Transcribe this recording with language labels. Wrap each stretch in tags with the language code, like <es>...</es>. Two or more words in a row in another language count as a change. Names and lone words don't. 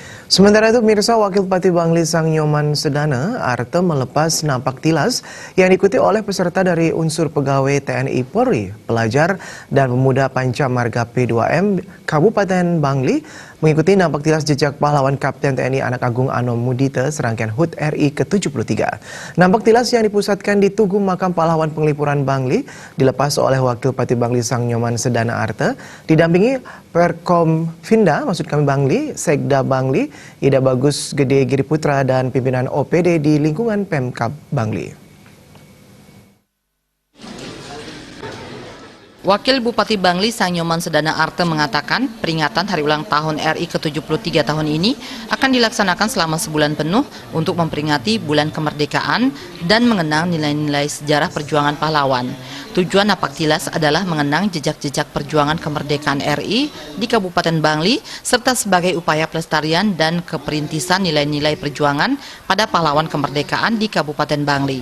<id>Sementara itu, pemirsa, Wakil Bupati Bangli Sang Nyoman Sedana Arte melepas napak tilas yang diikuti oleh peserta dari unsur pegawai TNI Polri, pelajar, dan pemuda Panca Marga P2M Kabupaten Bangli mengikuti napak tilas jejak pahlawan Kapten TNI Anak Agung Anom Mudite serangkaian HUT RI ke-73. Napak tilas yang dipusatkan di Tugu Makam Pahlawan Penglipuran Bangli dilepas oleh Wakil Bupati Bangli Sang Nyoman Sedana Arte didampingi Perkomfinda, maksud kami Bangli, Sekda Bangli, Ida Bagus Gede Giri Putra, dan pimpinan OPD di lingkungan Pemkab Bangli. Wakil Bupati Bangli Sang Nyoman Sedana Arte mengatakan peringatan hari ulang tahun RI ke-73 tahun ini akan dilaksanakan selama sebulan penuh untuk memperingati bulan kemerdekaan dan mengenang nilai-nilai sejarah perjuangan pahlawan. Tujuan napak tilas adalah mengenang jejak-jejak perjuangan kemerdekaan RI di Kabupaten Bangli serta sebagai upaya pelestarian dan keperintisan nilai-nilai perjuangan pada pahlawan kemerdekaan di Kabupaten Bangli.</id>